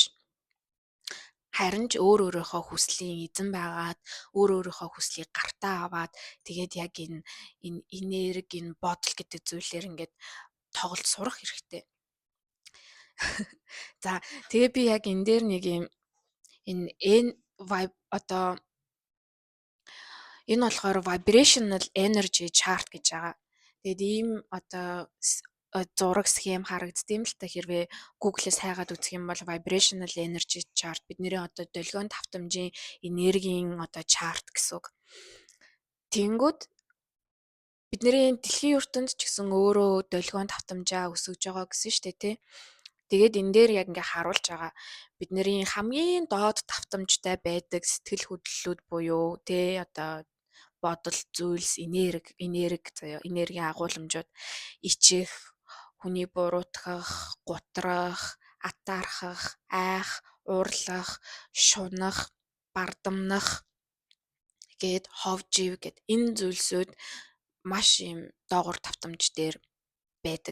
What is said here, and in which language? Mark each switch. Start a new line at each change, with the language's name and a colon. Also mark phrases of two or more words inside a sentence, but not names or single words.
Mongolian: Харин ч өөрийнхөө хүслийн эзэн байгаад өөрийнхөө хүслийг гартаа аваад тэгээд яг энэ энерги энэ бодол гэдэг зүйлээр ингээд тоглож сурах хэрэгтэй. За тэгээ би яг энэ дээр нэг юм энэ vibe одоо энэ болохоор
English: vibrational energy chart
Mongolian: гэж байгаа. Тэгээд ийм одоо зураг схем харагдсан л та хэрвээ Google-с хайгаад үзэх юм бол
English: vibrational energy chart
Mongolian: бидний одоо долгион давтамжийн энергийн одоо chart гэсэн үг. Тэнгүүд бидний дэлхийн ертөнд ч гэсэн өөрөө долгион давтамжаа өсгөж байгаа гэсэн штэ тий. Тэгээд энэ дээр яг ингээ харуулж байгаа бидний хамгийн доод давтамжтай байдаг сэтгэл хөдлөлүүд буюу тий одоо бодол зүйлс энергийн агуулмжууд ичих хүний буруутгах, гутрах, атаархах, айх, уурлах, шунах, бардамнах гээд ховж ив гэд энэ зүйлсүүд маш юм доогуур давтамж дээр байдаг.